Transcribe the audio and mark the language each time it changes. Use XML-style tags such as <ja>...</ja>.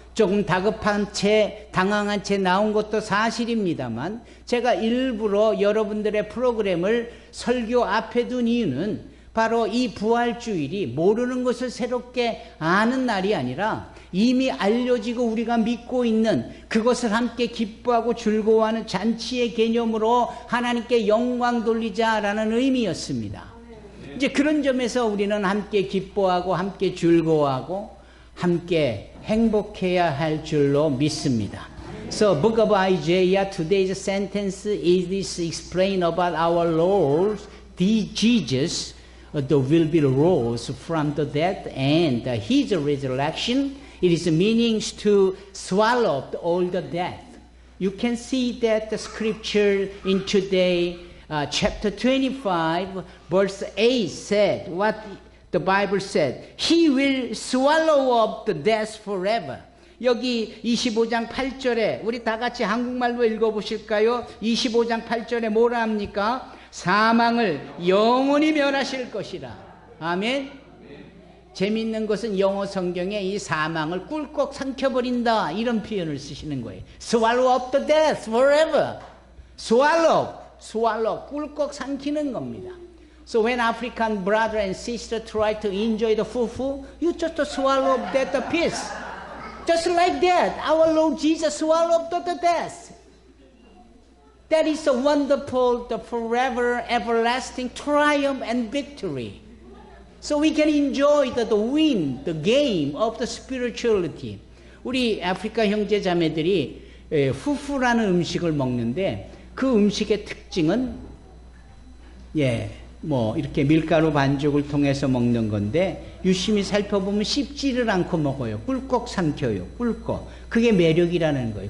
<ko>조금 다급한 채 당황한 채 나온 것도 사실입니다만 제가 일부러 여러분들의 프로그램을 설교 앞에 둔 이유는 바로 이 부활주일이 모르는 것을 새롭게 아는 날이 아니라 이미 알려지고 우리가 믿고 있는 그것을 함께 기뻐하고 즐거워하는 잔치의 개념으로 하나님께 영광 돌리자라는 의미였습니다. 이제 그런 점에서 우리는 함께 기뻐하고 함께 즐거워하고 함께 행복해야 할 줄로 믿습니다.</ko> <en>So book of Isaiah, today's sentence is explain about our Lord, the Jesus, will be rose from the dead and his resurrection. It is meanings to swallow up all the death. You can see that the scripture in today, chapter 25, verse 8 said, what the Bible said, He will swallow up the death forever.</en> <ko>여기 25장 8절에 우리 다 같이 한국말로 읽어보실까요? 25장 8절에 뭐라 합니까? 사망을 영원히 멸하실 것이라. 아멘. 재미있는 것은 영어 성경에 이 사망을 꿀꺽 삼켜버린다 이런 표현을 쓰시는 거예요.</ko> <en>Swallow up the death forever.</en> <ko>Swallow, 꿀꺽 삼키는 겁니다.</ko> <en>So when African brother and sister try to enjoy the fufu, you just swallow up that piece. Just like that, our Lord Jesus swallowed up the death. That is a wonderful, the forever, everlasting triumph and victory. So we can enjoy the win, the game of the spirituality.</en> <ko>우리 아프리카 형제 자매들이 후푸라는 음식을 먹는데 그 음식의 특징은 뭐 이렇게 밀가루 반죽을 통해서 먹는 건데 유심히 살펴보면 씹지를 않고 먹어요. 꿀꺽 삼켜요. 꿀꺽. 그게 매력이라는 거예요.</ko>